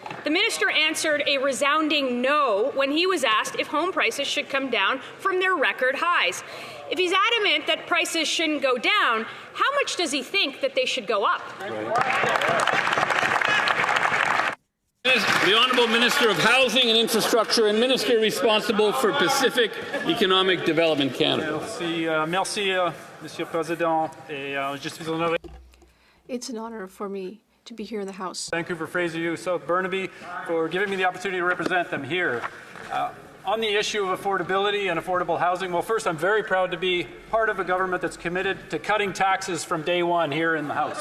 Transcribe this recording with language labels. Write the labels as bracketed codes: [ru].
[en] The minister answered a resounding no when he was asked if home prices should come down from their record highs. If he's adamant that prices shouldn't go down, how much does he think that they should go up? The Honourable Minister of Housing and Infrastructure and Minister responsible for Pacific Economic Development Canada. [fr] Merci, Monsieur Président. Je suis honoré. [en] It's an honor for me to be here in the House. Vancouver, Fraser, South Burnaby, for giving me the opportunity to represent them here. On the issue of affordability and affordable housing, well, first, I'm very proud to be part of a government that's committed to cutting taxes from day one here in the House.